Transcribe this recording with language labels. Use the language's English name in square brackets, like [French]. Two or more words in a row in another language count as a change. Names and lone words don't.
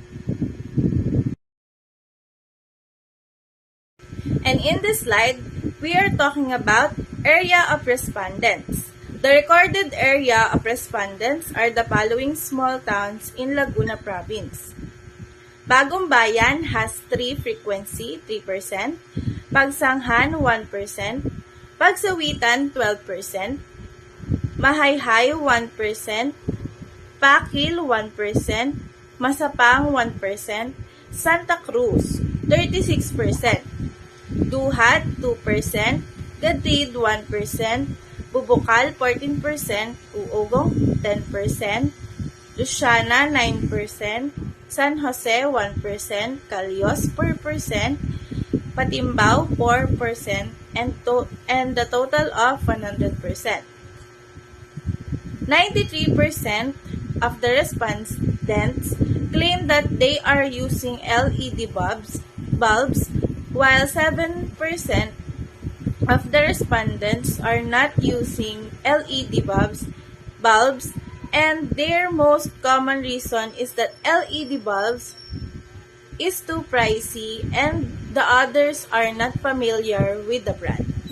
[English] And in this slide, we are talking about area of respondents. The recorded area of respondents are the following small towns in Laguna Province. Bagong Bayan has 3 frequency, 3%. Pagsanghan 1%, Pagsawitan 12%, Mahayhay 1%, Pakil 1%, Masapang 1%, Santa Cruz 36%, Duhat 2%, Gatid 1%, Bubukal 14%, Uugong 10%, Luciana 9%, San Jose 1%, Calios 4%, Patimbao 4%, and the total of 100%. 93% of the respondents claim that they are using LED bulbs, while 7% of the respondents are not using LED bulbs, and their most common reason is that LED bulbs is too pricey and the others are not familiar with the brand.